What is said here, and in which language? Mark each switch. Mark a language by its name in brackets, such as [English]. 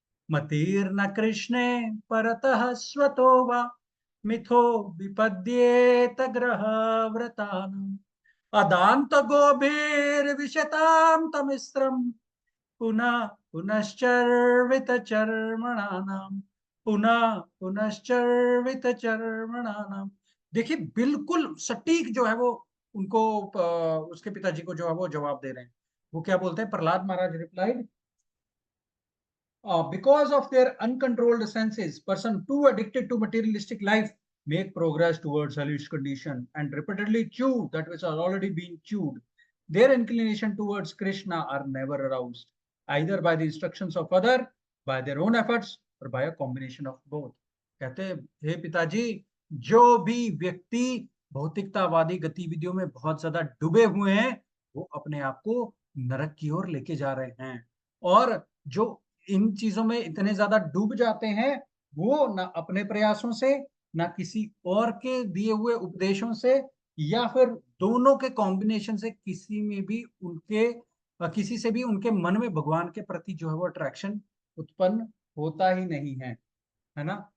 [Sanskrit] मतिर्न कृष्णे परतः स्वतो वा मिथो विपद्येत ग्रह व्रतान अदांत गोभिर्विशताम तमिस्रम पुनः पुनश्चर्वित चर्मणानाम पुनः पुनश्चर्वित चर्मणानाम। [Hindi] देखिए बिल्कुल सटीक जो है वो उनको उसके पिताजी को जो है वो जवाब दे रहे हैं। वो क्या बोलते हैं, प्रहलाद महाराज replied, [English] because of their uncontrolled senses, person too addicted to materialistic life make progress towards hellish condition and repeatedly chew that which are already being chewed. Their inclination towards Krishna are never aroused, either by the instructions of other, by their own efforts, or by a combination of both. [Hindi] कहते हैं, हे पिताजी, जो भी व्यक्ति भौतिकतावादी गतिविधियों में बहुत ज्यादा डूबे हुए हैं वो अपने आप को नरक की ओर लेके जा रहे हैं, और जो इन चीजों में इतने ज्यादा डूब जाते हैं वो ना अपने प्रयासों से ना किसी और के दिए हुए उपदेशों से या फिर दोनों के कॉम्बिनेशन से किसी में भी उनके किसी से भी उनके मन में भगवान के प्रति जो है वो अट्रैक्शन उत्पन्न होता ही नहीं है ना।